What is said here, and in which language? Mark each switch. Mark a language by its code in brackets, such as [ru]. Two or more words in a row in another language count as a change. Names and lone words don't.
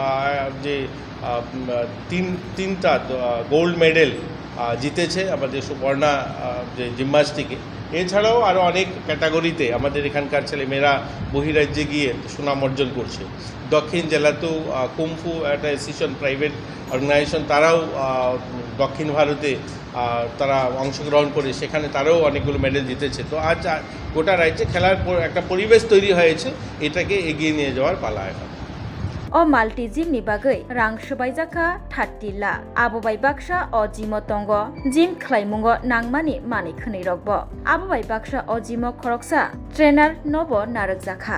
[bn] যে তিনটা [en] gold medal [bn] জিতেছে আমাদের সুবর্ণা যে জিমন্যাস্টিকে এছাড়াও আরও অনেক ক্যাটাগরিতে আমাদের এখানকার ছেলেমেয়েরা বহিরাজ্যে গিয়ে সুনাম অর্জন করছে দক্ষিণ জেলাতেও কুমফু একটা [en] association private organization [bn] তারাও দক্ষিণ ভারতে তারা অংশগ্রহণ করে সেখানে তারাও অনেকগুলো মেডেল জিতেছে তো আজ গোটা রাজ্যে খেলার একটা পরিবেশ তৈরি হয়েছে এটাকে এগিয়ে নিয়ে যাওয়ার পালা এখন [trp] O [en] Multi Gym [trp] ni bagai rang subaijaka 30 lakh abobai baksa o jimo tongo gym khlaimungo nangmani mani khwnei rokbo abobai baksa o jimo khoroksa trainer nobo narakjaka